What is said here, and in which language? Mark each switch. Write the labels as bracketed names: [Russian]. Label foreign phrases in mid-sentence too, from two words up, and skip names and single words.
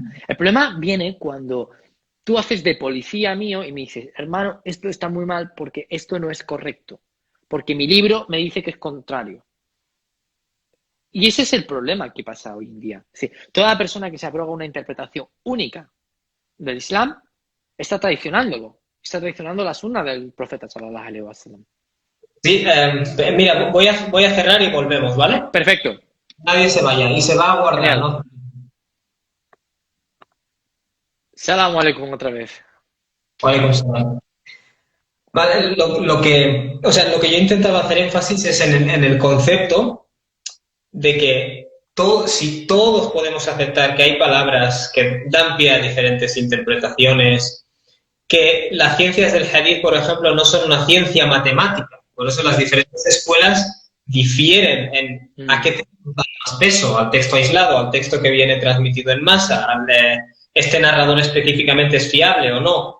[Spanish] El problema viene cuando tú haces de policía mío y me dices, hermano, esto está muy mal porque esto no es correcto, porque mi libro me dice que es contrario. Y ese es el problema que pasa hoy en día. Sí, toda persona que se abroga una interpretación única del Islam está traicionándolo. Está traicionando la sunna del profeta [Arabic] صلى الله عليه وسلم. [Spanish] Sí, mira, voy a cerrar y volvemos, ¿vale? Perfecto. Nadie se vaya y se va a guardar, Genial. ¿no? [Arabic] سلام عليكم [Spanish] otra vez. [Arabic] وعليكم السلام. [Spanish] Vale, lo que yo intentaba hacer énfasis es en el concepto de que si todos podemos aceptar que hay palabras que dan pie a diferentes interpretaciones, que las ciencias del hadith, por ejemplo, no son una ciencia matemática, por eso las diferentes escuelas difieren en a qué texto da más peso, al texto aislado, al texto que viene transmitido en masa, al de este narrador específicamente es fiable o no.